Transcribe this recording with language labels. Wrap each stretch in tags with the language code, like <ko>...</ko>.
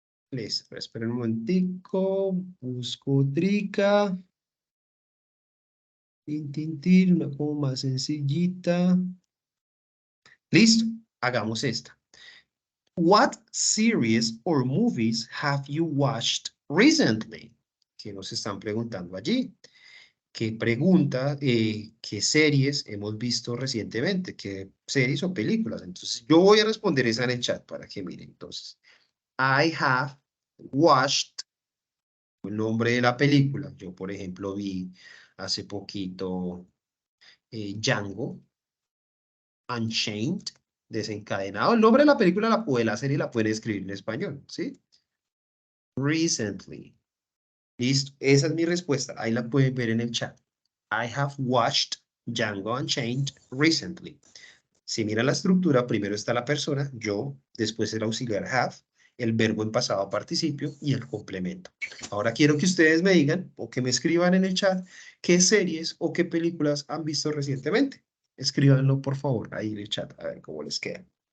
<es>Listo, esperen un momentico, busco trica. Una como más sencillita. Listo, hagamos esta.</es> <en>What series or movies have you watched recently?</en> <es>¿Qué nos están preguntando allí? ¿Qué pregunta, qué series hemos visto recientemente? ¿Qué series o películas? Entonces, yo voy a responder esa en el chat para que miren. Entonces,</es> <en>I have watched</en> <es>el nombre de la película. Yo, por ejemplo, vi hace poquito Django Unchained, desencadenado. El nombre de la película, la serie la pueden escribir en español, ¿sí? Recently. Listo, esa es mi respuesta. Ahí la pueden ver en el chat.</es> <en>I have watched Django Unchained recently.</en> <es>Si mira la estructura, primero está la persona, yo, después el auxiliar have, el verbo en pasado participio y el complemento. Ahora quiero que ustedes me digan o que me escriban en el chat qué series o qué películas han visto recientemente. Escríbanlo, por favor, ahí en el chat, a ver cómo les queda.</es>